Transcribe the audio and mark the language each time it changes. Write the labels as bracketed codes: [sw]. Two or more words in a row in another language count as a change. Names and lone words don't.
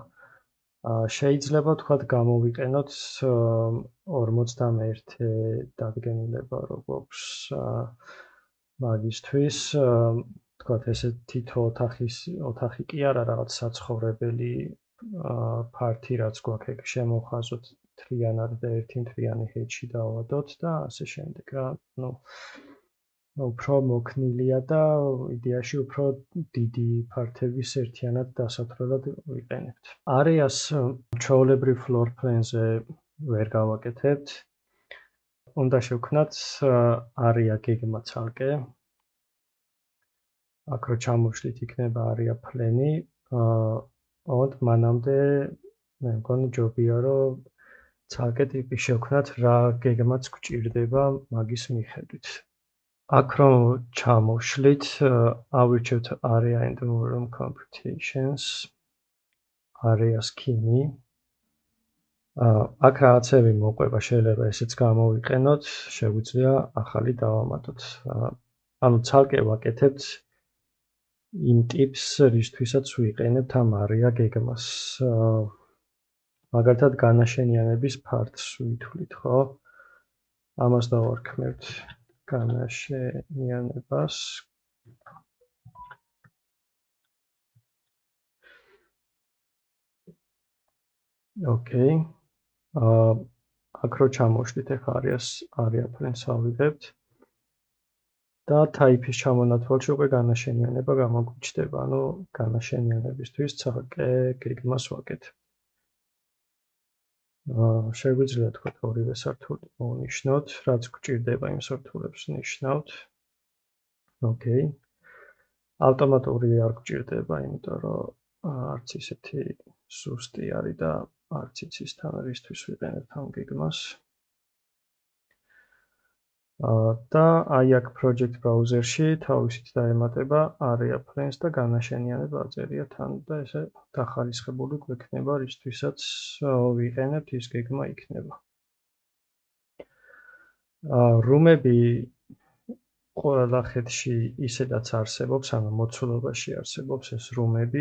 [ka] შეიძლება თქვათ გამოვიყენოთ 51 დადგენილება როგორც მაგისთვის, თქვათ ესე თითო ოთახი კი არა რაღაც საცხოვრებელი ფართი რაც გვაქვს ეგ შემოვხაზოთ მთლიანად და ერთი მთლიანი ჰეჩი დავადოთ და ასე შემდეგ რა. უფრო მოქნილია და იდეაში უფრო დიდი ფართების ერთიანად დასათვლელად ვიყენებთ. არეას ჩვეულებრივ [en] floor plan- [ka] ზე ვერ გავაკეთებთ. უნდა შევქმნათ არეა გეგმა ცალკე. აქ რო ჩამოვშლით იქნება არეა plan-ი. ოღონდ მანამდე მე მგონი ჯობია რომ ცალკე ტიპი შევქმნათ რა გეგმაც გვჭირდება მაგის მიხედვით. აქ რომ ჩამოვშლით, ავირჩევთ [en] area and room computations, area scheme. [ka] აქ რაღაცები მოყვება, შეიძლება ესეც გამოვიყენოთ, შეგვიძლია ახალი დავამატოთ. ანუ ცალკე ვაკეთებთ იმ ტიპს, რისთვისაც ვიყენებთ ამ area გეგმას. მაგალითად განაშენიანების ფართს ვითვლით, ხო? ამას დავარქმევთ განაშენიანებას. ოკეი. აქ რო ჩამოვშლით ახლა [en] area plan- [ka] ს ავიღებთ და type-ის ჩამონათვალში უკვე განაშენიანება გამოგვიჩნდება, ანუ განაშენიანებისთვის ცალკე გეგმას ვაკეთებ. შეგვიძლია თქვა ორივე სართული მოვნიშნოთ, რაც გვჭირდება იმ სართულებს ნიშნავთ. ოკეი. ავტომატური არ გვჭირდება, იმიტომ რომ არც ისეთი სუსტი არის და არც იცის თან რისთვის ვიყენებთ ამ გეგმას. და აი აქ [en] project browser- [ka] ში თავისით დაემატება [en] area plans [ka] და განაშენიანება აწერია თან და ესე დახარისხებული გვექნება, რისთვისაც ვიყენებთ ის გეგმა იქნება. რუმები ყველა ხედში ისედაც არსებობს, ანუ მოცულობაში არსებობს ეს რუმები.